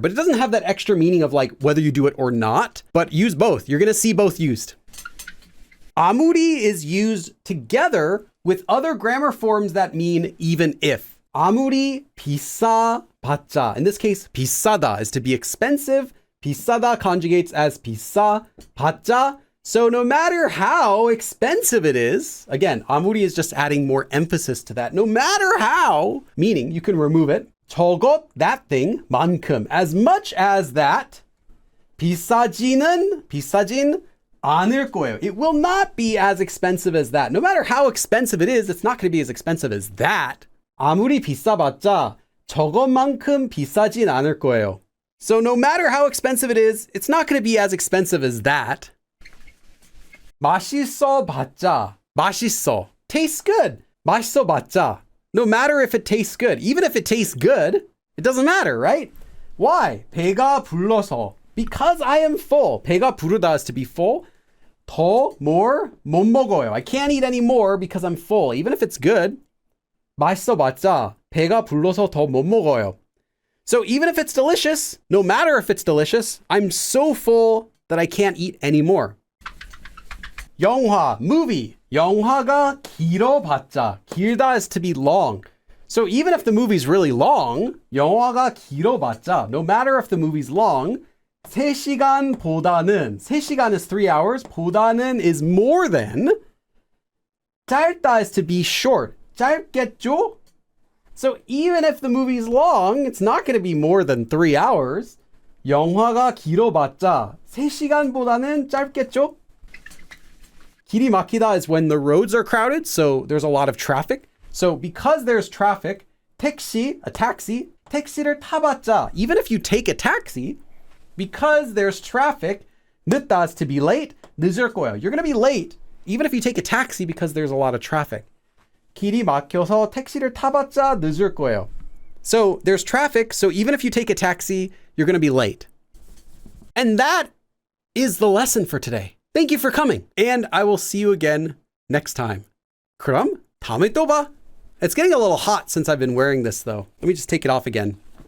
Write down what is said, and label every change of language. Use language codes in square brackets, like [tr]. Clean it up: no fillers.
[en] But it doesn't have that extra meaning of like whether you do it or not. But use both. You're going to see both used. 아무리 is used together with other grammar forms that mean even if. [ko] 아무리 비싸 받자. [en] In this case, 비싸다 is to be expensive. [ko] 비싸다 [en] conjugates as [ko] 비싸 받자. [en] So no matter how expensive it is, again, 아무리 is just adding more emphasis to that. No matter how, meaning you can remove it. 저것, that thing, 만큼, as much as that. [ko] 비싸진 않을 거예요. [en] It will not be as expensive as that. No matter how expensive it is, it's not going to be as expensive as that. [ko] 아무리 비싸봤자 저것만큼 비싸진 않을 거예요. [en] So no matter how expensive it is, it's not going to be as expensive as that. [ko] 맛있어 봤자. 맛있어. [en] Tastes good. [ko] 맛있어 봤자. [en] No matter if it tastes good. Even if it tastes good, it doesn't matter, right? Why? [ko] 배가 불러서. [en] Because I am full. 배가 부르다 is to be full. [ko] 더, [en] more, [ko] 못 먹어요. [en] I can't eat any more because I'm full. Even if it's good. [ko] 맛있어 봤자. 배가 불러서 더 못 먹어요. [en] So even if it's delicious, no matter if it's delicious, I'm so full that I can't eat anymore. [ko] 영화, [en] movie. [ko] 영화가 길어봤자. [en] 길다 is to be long. So even if the movie's really long, [ko] 영화가 길어봤자. [en] No matter if the movie's long, [ko] 3시간보다는, [en] 3시간 is 3 hours, 보다는 is more than. 짧다 is to be short. [ko] 짧겠죠? [en] So even if the movie's long, it's not going to be more than 3 hours. [ko] 영화가 길어봤자 3시간보다는 짧겠죠? 길이 막히다 [en] is when the roads are crowded, so there's a lot of traffic. So because there's traffic, 택시, a taxi, [ko] 택시를 타봤자, [en] even if you take a taxi, because there's traffic, 늦다 is to be late, [ko] 늦을 거예요. [en] You're going to be late, even if you take a taxi because there's a lot of traffic. [ko] 길이 막혀서 택시를 타봤자 늦을 거예요. [en] So there's traffic, so even if you take a taxi, you're going to be late. And that is the lesson for today. Thank you for coming, and I will see you again next time. [ko] 그럼 다음에 또 봐. [en] It's getting a little hot since I've been wearing this, though. Let me just take it off again.